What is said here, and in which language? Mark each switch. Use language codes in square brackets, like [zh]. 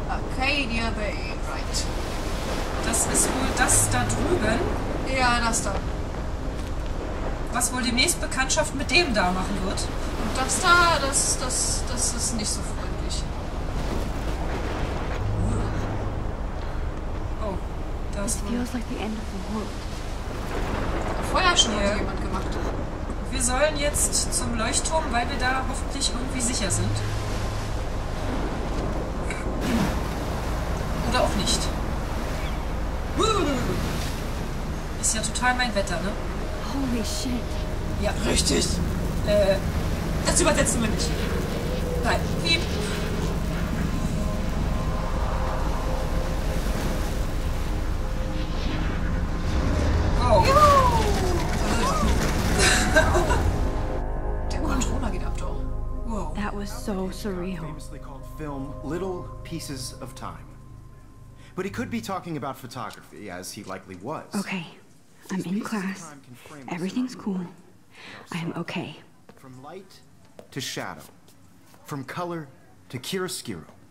[en] Arcadia Bay, right. [de] Das ist wohl das da drüben, Ja, das da. was wohl demnächst Bekanntschaft mit dem da machen wird. Und das da, das ist nicht so freundlich. Oh, da [en] This [de] ist wohl. [en] feels like the end of the world. [de] Feuerschnur Ja. hat jemand gemacht. Wir sollen jetzt zum Leuchtturm, weil wir da hoffentlich irgendwie sicher sind. Oder auch nicht. Ist ja total mein Wetter, ne? [en] Holy shit. [de] Ja, Richtig. Das übersetzen wir nicht. Nein. Piep. Oh. Der Controller geht ab, doch. Wow. [en] That was so surreal. Famously called film Little Pieces of Time. But he could be talking about photography, as he likely was. Okay, I'm in class. Everything's cool. I am okay. From light to shadow. From color to chiaroscuro.